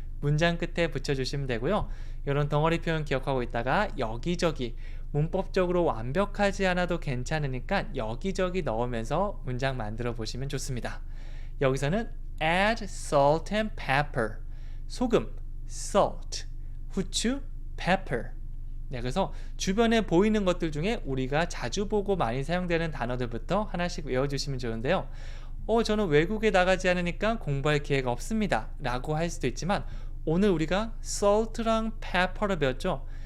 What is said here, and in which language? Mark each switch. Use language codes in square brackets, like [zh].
[ko] 문장 끝에 붙여주시면 되고요. 이런 덩어리 표현 기억하고 있다가 여기저기 문법적으로 완벽하지 않아도 괜찮으니까 여기저기 넣으면서 문장 만들어 보시면 좋습니다. 여기서는 [en] add salt and pepper. [ko] 소금, salt, 후추, pepper. 네, 그래서 주변에 보이는 것들 중에 우리가 자주 보고 많이 사용되는 단어들부터 하나씩 외워주시면 좋은데요. 저는 외국에 나가지 않으니까 공부할 기회가 없습니다 라고 할 수도 있지만 오늘 우리가 salt랑 pepper를 배웠죠.